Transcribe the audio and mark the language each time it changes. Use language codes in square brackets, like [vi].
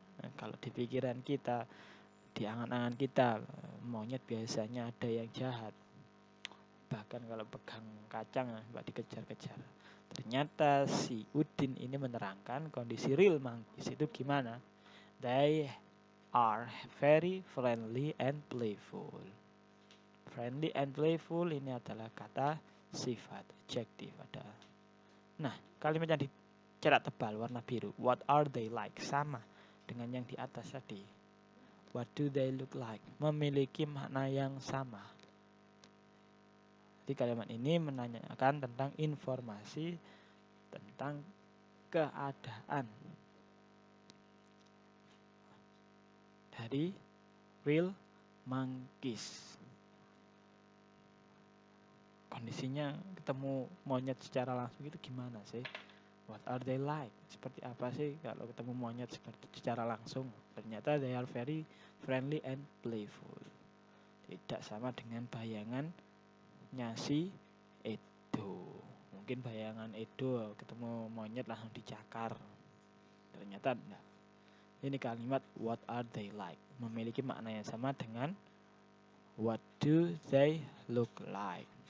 [id] Nah, kalau di pikiran kita, di angan-angan kita, monyet biasanya ada yang jahat. Bahkan kalau pegang kacang, mbak dikejar-kejar. Ternyata si Udin ini menerangkan kondisi [en] real monkeys [id] itu gimana. [en] They are very friendly and playful. Friendly and playful [id] ini adalah kata sifat, adjektif ada. Nah, kalimat yang dicetak tebal warna biru, [en] what are they like, [id] sama dengan yang di atas tadi. [en] What do they look like, [id] memiliki makna yang sama. Jadi kalimat ini menanyakan tentang informasi tentang keadaan dari real monkeys. Kondisinya ketemu monyet secara langsung itu gimana sih? [en] What are they like? [id] Seperti apa sih kalau ketemu monyet secara langsung? Ternyata [en] they are very friendly and playful. [id] Tidak sama dengan bayangannya si Edo. Mungkin bayangan Edo ketemu monyet langsung dicakar. Ternyata enggak. Ini kalimat [en] what are they like [id] memiliki makna yang sama dengan [en] what do they look like.